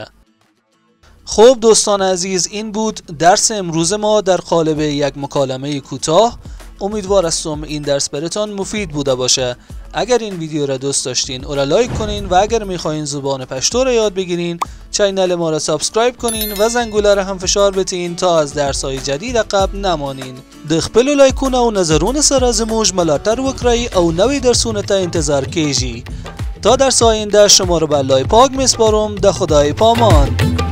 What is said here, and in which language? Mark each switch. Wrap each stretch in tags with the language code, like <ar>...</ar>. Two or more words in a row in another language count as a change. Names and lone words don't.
<fa>خب دوستان عزیز، این بود درس امروز ما در قالب یک مکالمه کوتاه. امیدوار هستم این درس براتون مفید بوده باشه. اگر این ویدیو را دوست داشتین او را لایک کنین و اگر میخواین زبان پشتو را یاد بگیرین چینل ما را سابسکرایب کنین و زنگوله را هم فشار بتین تا از درس‌های جدید عقب نمانین.</fa> <ps>د خپلو لایکونو او نظرونو سره زموږ ملاتړ وکړئ او نوې درسونو ته انتظار کیږي.</ps> <fa>تا درس آینده شما را به الله پاک میسپارم.</fa> <ps>د خدای پامان.</ps>